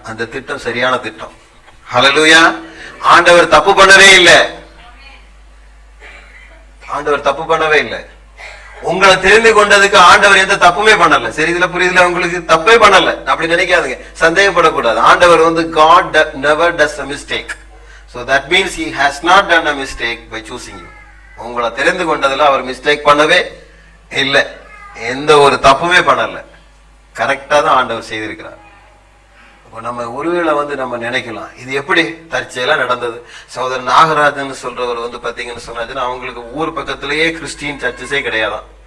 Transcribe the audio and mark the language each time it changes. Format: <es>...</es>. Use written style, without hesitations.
<ta>அந்த திட்டம் சரியான திட்டம். ஹல்லேலூயா. ஆண்டவர் தப்பு பண்ணவே இல்லை. ஆண்டவர் தப்பு பண்ணவே இல்லை. உங்களை தெரிந்து கொண்டதுக்கு ஆண்டவர் எந்த தப்புமே பண்ணல. சரி, இதுல புரியுதுல? உங்களுக்கு தப்பே பண்ணல அப்படி நினைக்காதுங்க, சந்தேகப்படக்கூடாது. ஆண்டவர்</ta> <en>God never does a mistake. So that means he has not done a mistake by choosing you.</en> <ta>உங்களை தெரிந்து கொண்டதுல அவர் மிஸ்டேக் பண்ணவே இல்லை, எந்த ஒரு தப்புமே பண்ணல. கரெக்டா தான் ஆண்டவர் செய்திருக்கிறார். நம்ம ஒருவேளை நம்ம நினைக்கலாம் இது எப்படி தற்செயலா நடந்தது. சகோதரர் நாகராஜன் சொல்றவர் பாத்தீங்கன்னு சொன்னாச்சுன்னா அவங்களுக்கு ஊர் பக்கத்திலேயே கிறிஸ்டியன் சர்ச்சஸே கிடையாதான்.</ta>